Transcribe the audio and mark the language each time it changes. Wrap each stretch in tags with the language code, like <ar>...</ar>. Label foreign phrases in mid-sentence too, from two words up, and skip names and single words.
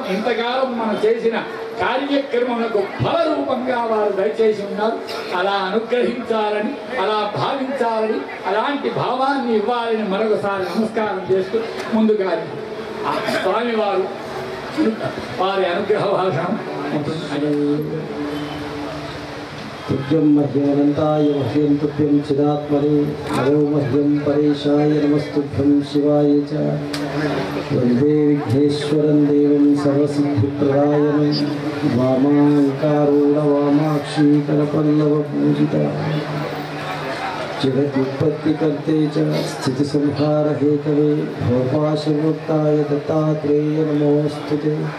<te>ఇంతకాలం మనం చేసిన కార్యక్రమములకు ఫల రూపంగా వారు దయచేసి ఉన్నారు. అలా అనుగ్రహించాలని, అలా భావించాలని, అలాంటి భావాన్ని ఇవ్వాలని మరొకసారి నమస్కారం చేస్తూ ముందుగా ఆ స్వామి వారు వారి అనుగ్రహ భాషణం ఉంటుంది.</te> <sa>तुभ्यं मह्यमनन्ताय मह्यं तुभ्यं चिदात्मने नमो मह्यं परेशाय नमस्तुभ्यं शिवाय च वन्दे विघ्नेश्वरं देवं सर्वसिद्धिप्रदायनं वामाङ्कारूढवामाक्षी करपल्लवपूजिता जगत्युत्पत्तिकर्ते च स्थितिसंहारहेतवे भवपाशविमुक्ताय दत्तात्रेय नमोऽस्तुते।</sa>